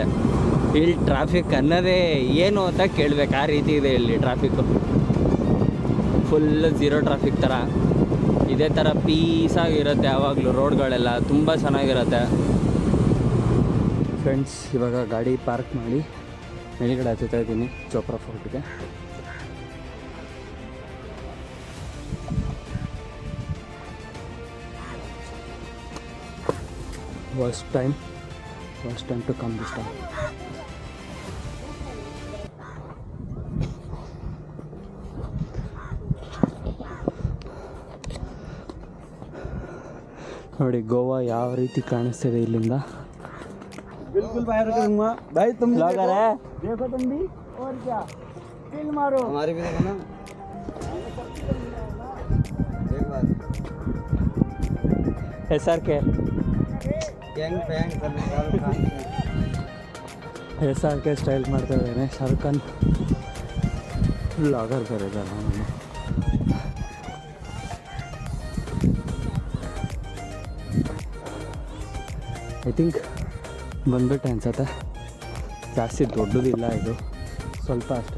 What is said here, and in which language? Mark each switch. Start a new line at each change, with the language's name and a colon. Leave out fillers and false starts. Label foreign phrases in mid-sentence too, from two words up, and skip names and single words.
Kannada: ಇಲ್ಲಿ ಟ್ರಾಫಿಕ್ ಅನ್ನೋದೇ ಏನು ಅಂತ ಕೇಳಬೇಕು, ಆ ರೀತಿ ಇದೆ ಇಲ್ಲಿ ಟ್ರಾಫಿಕ್ಕು.
English: full zero traffic
Kannada: ಥರ, ಇದೇ ಥರ ಪೀಸಾಗಿರುತ್ತೆ ಯಾವಾಗಲೂ. ರೋಡ್ಗಳೆಲ್ಲ ತುಂಬ ಚೆನ್ನಾಗಿರುತ್ತೆ. ಫ್ರೆಂಡ್ಸ್, ಇವಾಗ ಗಾಡಿ ಪಾರ್ಕ್ ಮಾಡಿ ಮೇಲ್ಗಡೆ ಹತ್ತುತ್ತಾ ಇದ್ದೀನಿ ಚೋಪ್ರಾ ಫೋರ್ಟ್ಗೆ.
English: First time to come this time.
Kannada: ನೋಡಿ ಗೋವಾ ಯಾವ ರೀತಿ ಕಾಣಿಸ್ತಿದೆ ಇಲ್ಲಿಂದ.
Hindi: बिल्कुल बाहर करूंगा भाई. तुम ब्लॉगर है, देखो तुम भी. और क्या फिल्म मारो, हमारे भी देखो ना एक बार. SRK
English: gang bang कर
Kannada: SRK ಸ್ಟೈಲ್ ಮಾಡ್ತಾ ಇದ್ದೇನೆ. ಶಾರುಖ್ ಖಾನ್ ಬ್ಲಾಗರ್ ಬರೋದಲ್ಲ ನಾನು.
English: I think
Kannada: ಬಂದ್ಬಿಟ್ಟೆ ಅನ್ಸತ್ತೆ. ಜಾಸ್ತಿ ದೊಡ್ಡದಿಲ್ಲ ಇದು, ಸ್ವಲ್ಪ ಅಷ್ಟೇ.